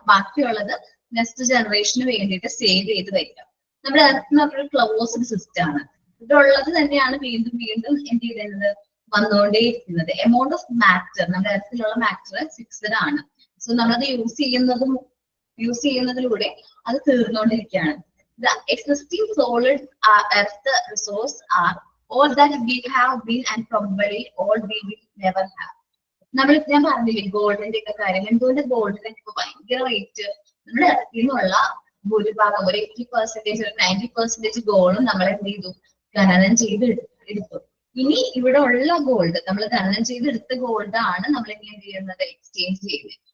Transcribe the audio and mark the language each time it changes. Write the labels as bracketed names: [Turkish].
[Malayalam] ബാക്കിയുള്ളത് നെക്സ്റ്റ് ജനറേഷന് വേണ്ടിയിട്ട് സേവ് ചെയ്ത് വയ്ക്കാം. നമ്മുടെ എർത്ത് എന്ന് പറഞ്ഞൊരു ക്ലോസ്ഡ് സിസ്റ്റം ആണ്. ഇതുള്ളത് തന്നെയാണ് വീണ്ടും വീണ്ടും എന്ത് ചെയ്യുന്നത്, വന്നുകൊണ്ടേയിരിക്കുന്നത്. [English] amount of matter, [Malayalam] നമ്മുടെ എർത്തിലുള്ള മാറ്റർ ഫിക്സ്ഡ് ആണ്. സോ നമ്മളത് യൂസ് ചെയ്യുന്നതിലൂടെ അത് തീർന്നുകൊണ്ടിരിക്കുകയാണ്. [English] The existing solid earth resource are all that we have been and probably all we will never have. [Malayalam] ഞാൻ പറഞ്ഞില്ലേ ഗോൾഡിന്റെ ഒക്കെ കാര്യം. എന്തുകൊണ്ട് ഗോൾഡിന്റെ ഇപ്പൊ ഭയങ്കര റേറ്റ്? നമ്മുടെ എർത്തിൽ നിന്നുള്ള ഭൂരിഭാഗം ഒരു 80%, ഒരു 90% ഗോൾഡും നമ്മൾ എന്ത് ചെയ്തു, ഖനനം ചെയ്ത് എടുത്തു. ഇനി ഇവിടെ ഉള്ള ഗോൾഡ്, നമ്മൾ ഖനനം ചെയ്തെടുത്ത ഗോൾഡ് ആണ് നമ്മൾ എന്ത് ചെയ്യുന്നത്, എക്സ്ചേഞ്ച് ചെയ്യുന്നത്.